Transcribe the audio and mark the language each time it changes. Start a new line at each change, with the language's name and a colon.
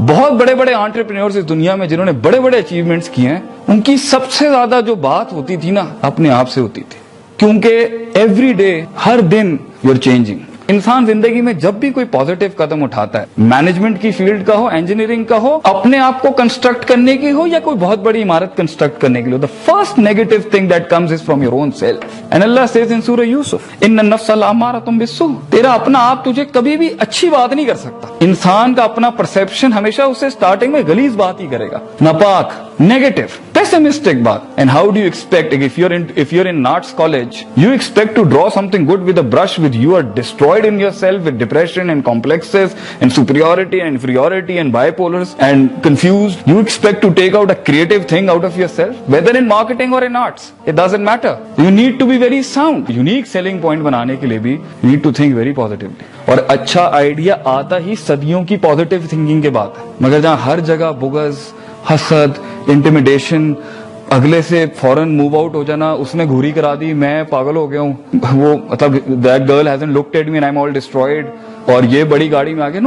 Urdu: بہت بڑے بڑے آنٹرپرینورز اس دنیا میں جنہوں نے بڑے بڑے اچیومنٹس کیے ہیں, ان کی سب سے زیادہ جو بات ہوتی تھی نا اپنے آپ سے ہوتی تھی, کیونکہ every day, Hare then
English: You are changing.
Urdu: انسان زندگی میں جب بھی کوئی پازیٹیو قدم اٹھاتا ہے, مینجمنٹ کی فیلڈ کا ہو, انجینئرنگ کا ہو, اپنے آپ کو کنسٹرکٹ کرنے کی ہو, یا کوئی بہت بڑی عمارت کنسٹرکٹ کرنے کے لیے,
English: the first negative thing that comes is from your own self. And Allah says in Surah Yusuf,
Arabic: ان النفس لامارۃ بالسوء.
Urdu: تیرا اپنا آپ تجھے کبھی بھی اچھی بات نہیں کر سکتا. انسان کا اپنا پرسپشن ہمیشہ اسے سٹارٹنگ میں غلیظ بات ہی کرے گا, ناپاک, نیگیٹو, پیسمسٹک بات.
English: And how do you expect, if you're in arts college, you expect to draw something good with a brush with you are destroyed in yourself with depression and complexes and superiority and inferiority and bipolars and confused. You expect to take out a creative thing out of yourself, whether in marketing or in arts, it doesn't matter. You need to be very sound. Unique selling point
Urdu: بنانے کے لیے بھی
English: you need to think very positively.
Urdu: اور اچھا idea آتا ہی صدیوں کی positive thinking کے بعد ہے. مگر جہاں ہر جگہ بغض, حسد, انٹیمیڈیشن, اگلے سے فوراً موو آؤٹ ہو جانا, اس نے گھوری کرا دی, میں پاگل ہو گیا ہوں, وہ مطلب
English: that girl hasn't looked at me and I am all destroyed,
Urdu: اور یہ بڑی گاڑی میں آگے.